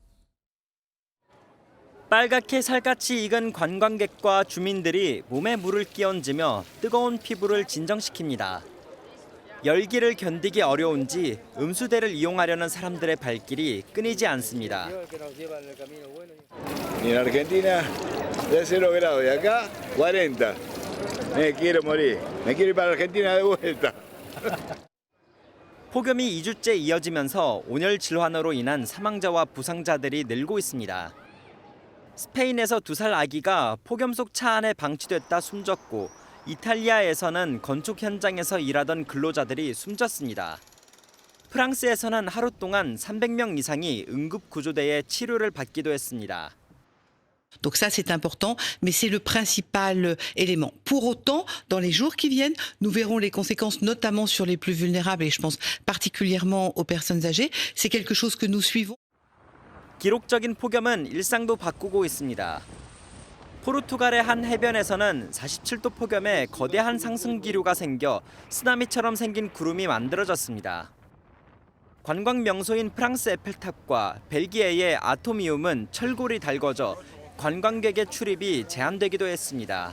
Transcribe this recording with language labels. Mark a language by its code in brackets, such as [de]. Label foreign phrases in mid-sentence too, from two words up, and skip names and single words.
[ko] 이상엽 기자입니다. 빨갛게 살갗이 익은 관광객과 주민들이 몸에 물을 끼얹으며 뜨거운 피부를 진정시킵니다. 열기를 견디기 어려운지 음수대를 이용하려는 사람들의 발길이 끊이지 않습니다. [es] En Argentina de 0 grados y acá 40. Me quiero morir. Me quiero ir para Argentina de vuelta. [ko] 폭염이 2주째 이어지면서 온열 질환으로 인한 사망자와 부상자들이 늘고 있습니다. 스페인에서 2살 아기가 폭염 속 차 안에 방치됐다 숨졌고 이탈리아에서는 건축 현장에서 일하던 근로자들이 숨졌습니다. 프랑스에서는 하루 동안 300명 이상이 응급구조대에 치료를 받기도 했습니다. [fr] Donc ça, c'est important, mais c'est le principal élément. Pour autant, dans les jours qui viennent, nous verrons les conséquences, notamment sur les plus vulnérables, et je pense particulièrement aux personnes âgées. C'est quelque chose que nous suivons. [ko] 기록적인 폭염은 일상도 바꾸고 있습니다. 포르투갈의 한 해변에서는 47도 폭염에 거대한 상승 기류가 생겨 쓰나미처럼 생긴 구름이 만들어졌습니다. 관광 명소인 프랑스 에펠탑과 벨기에의 아토미움은 철골이 달궈져 관광객의 출입이 제한되기도 했습니다.